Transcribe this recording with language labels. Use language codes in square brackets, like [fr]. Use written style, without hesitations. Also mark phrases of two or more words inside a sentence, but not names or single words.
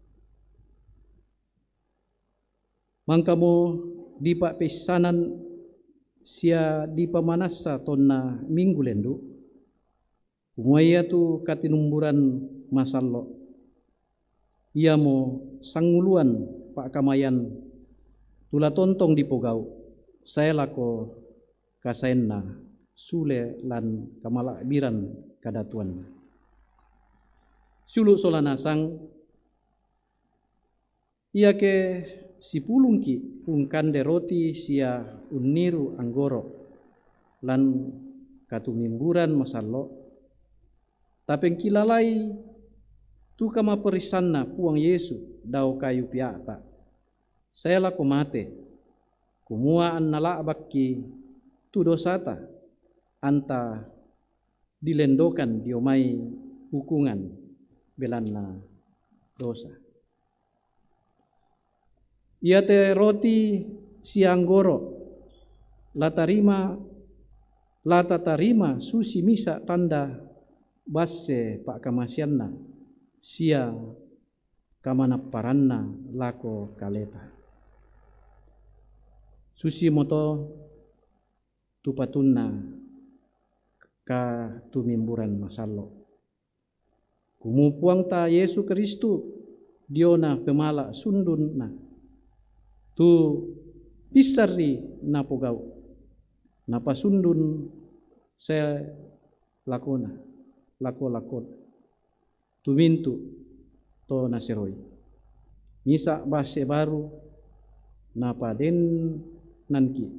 [sda] mangkamu di pak pesanan sia di pamanasa tonna minggu lendu umuaya tu katinumburan masallo ia mo sanguluan pak kamayan tula tontong di pogau saya lako kasaenna sule lan kamala biran kadatuan sulu solanasang ia ke si pulungki pungkande roti sia uniru anggoro lan katumimburan masallo tapeng kilalai tu kama perisanna puang Yesu dau kayu piata saya lako mate kumua an nala bakki tu dosata anta dilendokan diomai hukungan belanna dosa. Ia te roti sianggoro lata tarima susi misa tanda basse pak kamasianna sia kamana paranna lako kaleta susi moto tupatunna ka tumimburan masallo kumupuang ta Yesu Kristu diona pemala sundun na tu pisari na pogau napa sundun saya lakona lako tumintu to naseroi misa base baru napa den nanki